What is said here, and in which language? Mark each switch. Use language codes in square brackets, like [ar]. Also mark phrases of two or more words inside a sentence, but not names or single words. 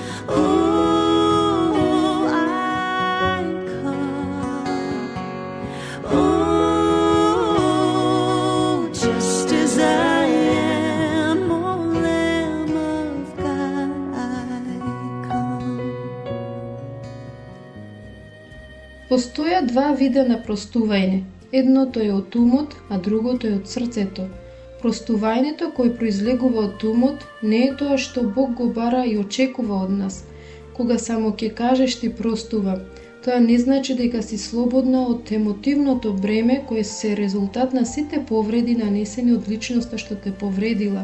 [en] Oh, I come. Oh, just as I am, O Lamb of God, I come. [mk] Постоја два вида на простување. Едното е од умот, а другото е од срцето. Простувањето кој произлегува од умот не е тоа што Бог го бара и очекува од нас. Кога само ќе кажеш ти простувам, тоа не значи дека си слободна од емотивното бреме кое се резултат на сите повреди нанесени од личноста што те повредила.